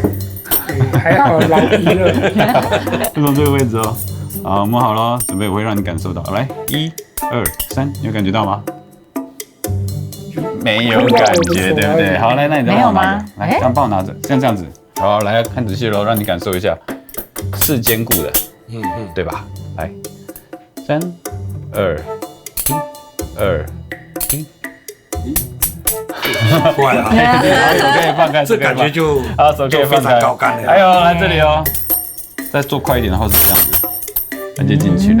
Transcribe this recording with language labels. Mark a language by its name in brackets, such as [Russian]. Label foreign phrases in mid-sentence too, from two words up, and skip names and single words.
[Chinese] 還好老皮了。就從這個位置哦，好，摸好了，準備我會讓你感受到。來，1、2、3，你有感覺到嗎？沒有感覺，對不對？好，來，那你再幫我拿着，來，這樣幫我拿着，像這樣子。好，來看仔細嘍，讓你感受一下，是堅固的。 对吧？来，3、2、1、2、1。快啊！手可以放开，这感觉就好，手可以放开。高干了。还有来这里哦，再做快一点的话是这样子，那就进去了。